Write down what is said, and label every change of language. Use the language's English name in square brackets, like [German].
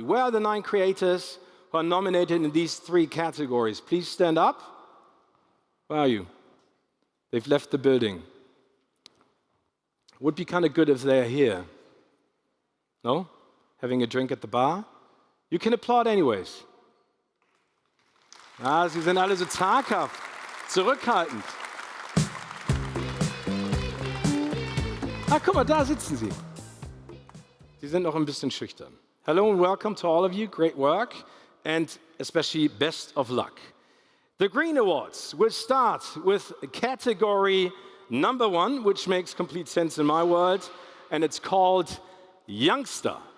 [English] Where are the 9 creators who are nominated in these 3 categories? Please stand up. Where are you? They've left the building. Would be kind of good if they're here. No? Having a drink at the bar? You can applaud anyways. [German] Ah, Sie sind alle so zaghaft, zurückhaltend. Ah, guck mal, da sitzen Sie. Sie sind noch ein bisschen schüchtern. [English] Hello and welcome to all of you. Great work and especially best of luck. The Green Awards will start with category number 1, which makes complete sense in my world, and it's called Youngster.